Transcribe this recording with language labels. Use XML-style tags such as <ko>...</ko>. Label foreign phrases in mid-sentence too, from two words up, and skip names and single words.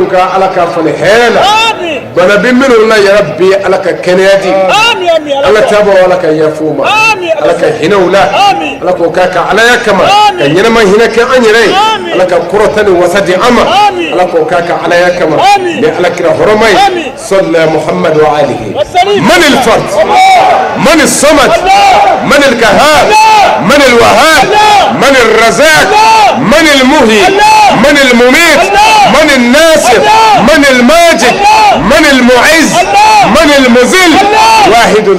<bm>kan ala ka falen hɛrɛ la bana bɛ minnu na</bm> <ar>يا رب</ar> <bm>ala ka kɛnɛya di ala taabɔ ala ka yafa u ma ala ka hinɛ u la ala k'o k'a ka alaya kama ka ɲɛnama hinɛ kɛ an yɛrɛ ye ala ka kɔrɔta ni wasa di an ma ala k'o k'a ka alaya kama ni ala kira hɔrɔma ye</bm> <ar>صلى محمد وآله من الفرد من الصمد من القهار من الوهاب من الرزاق من المحيي من المميت من الناصر من الماجد من المعز من المذل واحد الله</ar>